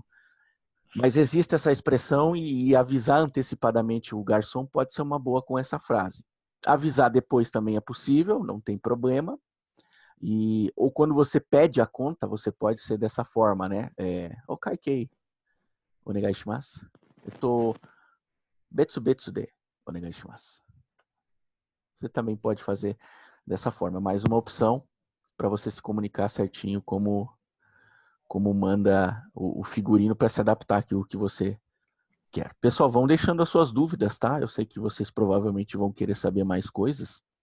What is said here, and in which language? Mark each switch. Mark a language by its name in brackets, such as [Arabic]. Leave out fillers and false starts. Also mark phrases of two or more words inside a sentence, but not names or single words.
[Portuguese] Mas existe essa expressão e avisar antecipadamente o garçom pode ser uma boa com essa frase. Avisar depois também é possível, não tem problema. Ou quando você pede a conta, você pode ser dessa forma, né? [Japanese] Okaikei, お願いします. 別々でお願いします. [Portuguese] Você também pode fazer dessa forma. Mais uma opção para você se comunicar certinho como manda o figurino para se adaptar àquilo que você quer. Pessoal, vão deixando as suas dúvidas, tá? Eu sei que vocês provavelmente vão querer saber mais coisas.